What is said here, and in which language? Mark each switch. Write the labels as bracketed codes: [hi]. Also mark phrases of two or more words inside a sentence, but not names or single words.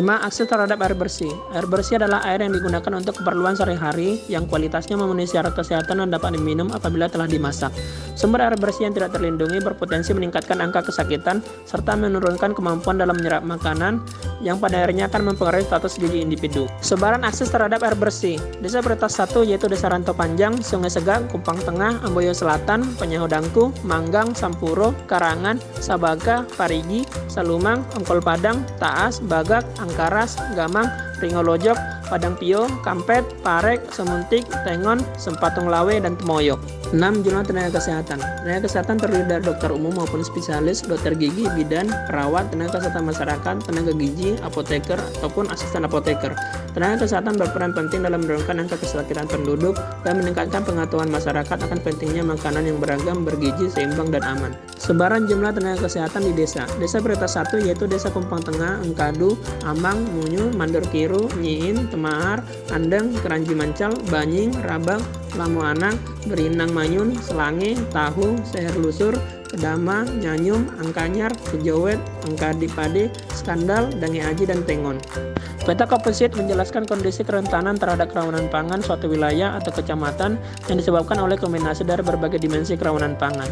[id] Akses terhadap air bersih. Air bersih adalah air yang digunakan untuk keperluan sehari-hari yang kualitasnya memenuhi syarat kesehatan dan dapat diminum apabila telah dimasak. Sumber air bersih yang tidak terlindungi berpotensi meningkatkan angka kesakitan serta menurunkan kemampuan dalam menyerap makanan yang pada akhirnya akan mempengaruhi status gizi individu. Sebaran akses terhadap air bersih. Desa Prioritas 1 yaitu Desa Rantau Panjang, Sungai Segak, Kupang Tengah, Amboyo Selatan, Penyahu Dangku, Manggang, Sampuro, Karangan, Sabaka, Parigi, Salumang, Ongkol Padang, Taas, Bagak, Angkaras, Gamang, Ringolojok, Padang Pio, Kampet, Parek, Semuntik, Tengon, Sempatung Lawe, dan Temoyok. 6. Jumlah tenaga kesehatan. Tenaga kesehatan terdiri dari dokter umum maupun spesialis, dokter gigi, bidan, perawat, tenaga kesehatan masyarakat, tenaga gizi, apoteker, ataupun asisten apoteker. Tenaga kesehatan berperan penting dalam menurunkan angka kesakitan penduduk dan meningkatkan pengetahuan masyarakat akan pentingnya makanan yang beragam, bergizi, seimbang, dan aman. Sebaran jumlah tenaga kesehatan di desa. Desa prioritas 1 yaitu Desa Kumpang Tengah, Engkadu, Ambang, Munyu, Mandor Kiru, Nyiin, Temahar, Andeng, Keranji Mancal, Banying, Rabang, Lamu Anang, Berinang Manyun, Selange, Tahu, Seher Lusur, Kedama, Nyanyum, Angkanyar, Kejowet, Angkadipade, Skandal, Dange Aji, dan Tengon. Peta komposit menjelaskan kondisi kerentanan terhadap kerawanan pangan suatu wilayah atau kecamatan yang disebabkan oleh kombinasi dari berbagai dimensi kerawanan pangan.